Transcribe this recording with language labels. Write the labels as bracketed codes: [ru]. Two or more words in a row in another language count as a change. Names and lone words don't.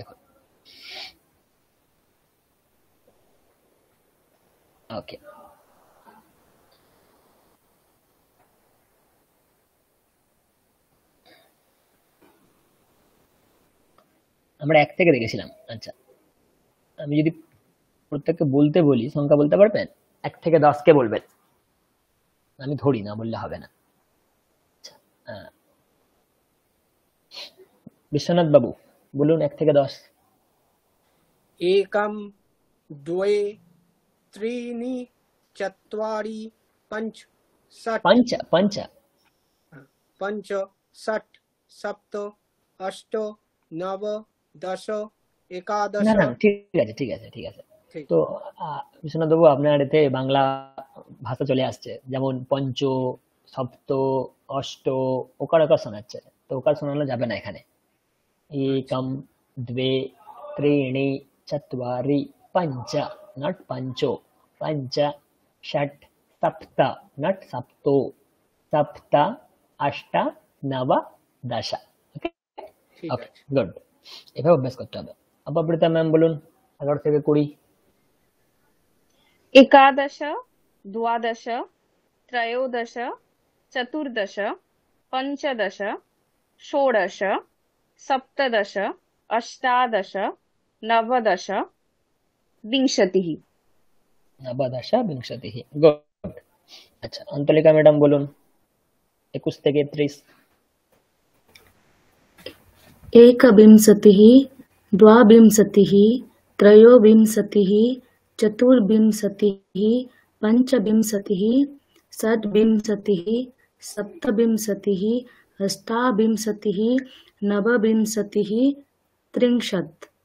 [bn] দেখো, ওকে, আমরা 1 থেকে দেখেছিলাম। আচ্ছা, আমি যদি প্রত্যেককে বলতে বলি, সংখ্যা বলতে পারবেন? 1 থেকে 10 কে বলবেন, আমি ধরি, না বললে হবে না। বিশ্বনাথ বাবু বলুন 1 থেকে 10। [sa] एकम द्वे त्रीणि चत्वारि पंच षट् पंच पंच षट् सप्त अष्ट नव दश एकादश। [bn] না না, ঠিক আছে ঠিক আছে ঠিক আছে। তো বিশ্বনাথ বাবু, আপনার এতে বাংলা ভাষা চলে আসছে, যেমন পঞ্চ, সপ্ত, অষ্ট, ওকার ওকার শোনাচ্ছে, তো ওকার শোনানো যাবে না এখানে। [sa] एकम द्वे त्रीणि चत्वारि पंच, नट पंचो, पंच षट् सप्त, नट सप्तो, सप्त अष्ट नव दश। [en] okay okay, good. [bn] এভাবে অভ্যাস করতে হবে। অপবৃতা ম্যাম বলুন 11 থেকে 20। [sa] एकादश द्वादश त्रयोदश चतुर्दश पञ्चदश षोडश सप्तदश अष्टादश नवदश विंशतिः। नवदश विंशतिः, गुड। [bn] আচ্ছা, অন্তলিকা ম্যাডাম বলুন 21 থেকে 30। [sa] एकविंशतिः द्वाविंशतिः त्रयोविंशतिः चतुर्विंशतिः पञ्चविंशतिः षड्विंशतिः सप्तविंशतिः अष्टाविंशतिः नवविंशतिः 30।